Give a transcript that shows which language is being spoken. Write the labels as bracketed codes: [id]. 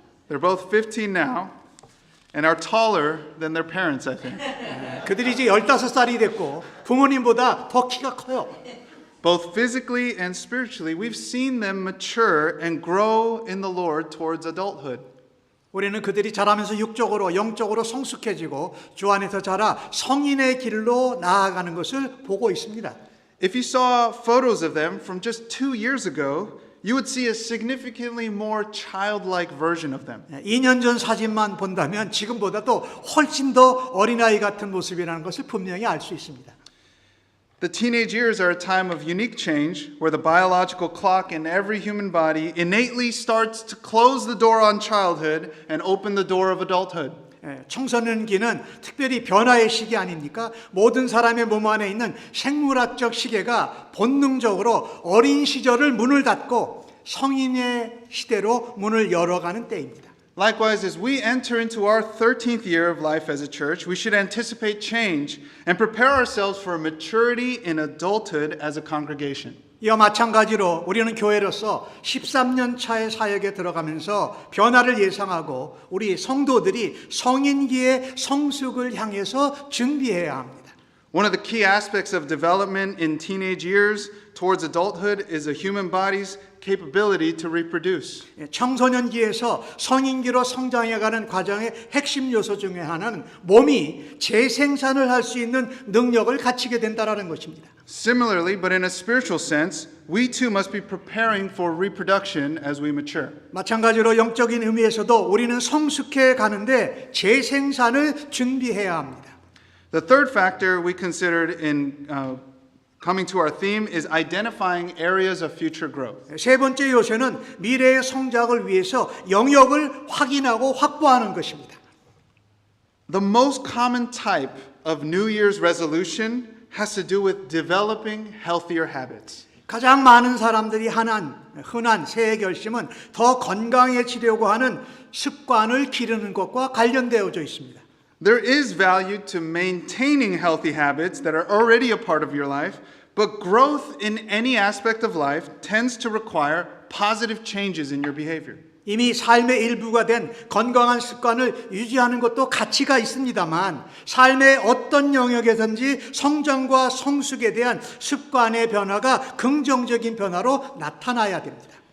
[en] They're both 15 now and are taller than their parents, I think. [ko] 그들이 이제 15살이 됐고 부모님보다 더 키가 커요. [en] Both physically and spiritually, we've seen them mature and grow in the Lord towards adulthood. [ko] 우리는 그들이 자라면서 육적으로 영적으로 성숙해지고 주 안에서 자라 성인의 길로 나아가는 것을 보고 있습니다. [en] If you saw photos of them from just 2 years ago, you would see a significantly more childlike version of them. [ko] 2년 전 사진만 본다면 지금보다도 훨씬 더 어린아이 같은 모습이라는 것을 분명히 알 수 있습니다. [en] The teenage years are a time of unique change where the biological clock in every human body innately starts to close the door on childhood and open the door of adulthood. [ko] 청소년기는 특별히 변화의 시기 아닙니까? 모든 사람의 몸 안에 있는 생물학적 시계가 본능적으로 어린 시절을 문을 닫고 성인의 시대로 문을 열어가는 때입니다. [en] Likewise, as we enter into our 13th year of life as a church, we should anticipate change and prepare ourselves for maturity in adulthood as a congregation. [ko] 이와 마찬가지로 우리는 교회로서 13년 차의 사역에 들어가면서 변화를 예상하고 우리 성도들이 성인기의 성숙을 향해서 준비해야 합니다. [en] One of the key aspects of development in teenage years towards adulthood is a human body's capability to reproduce. [ko] 청소년기에서 성인기로 성장해가는 과정의 핵심 요소 중에 하나는 몸이 재생산을 할 수 있는 능력을 갖추게 된다는 것입니다. [en] Similarly, but in a spiritual sense, we too must be preparing for reproduction as we mature. [ko] 마찬가지로 영적인 의미에서도 우리는 성숙해 가는데 재생산을 준비해야 합니다. [en] The third factor we considered in coming to our theme is identifying areas of future growth. [ko] 세 번째 요소는 미래의 성장을 위해서 영역을 확인하고 확보하는 것입니다. [en] The most common type of New Year's resolution has to do with developing healthier habits. [ko] 가장 많은 사람들이 흔한 새해 결심은 더 건강해지려고 하는 습관을 기르는 것과 관련되어져 있습니다. [en] There is value to maintaining healthy habits that are already a part of your life, but growth in any aspect of life tends to require positive changes in your behavior. [ko] 이미 삶의 일부가 된 건강한 습관을 유지하는 것도 가치가 있습니다만 삶의 어떤 영역에든지 성장과 성숙에 대한 습관의 변화가 긍정적인 변화로 나타나야 됩니다.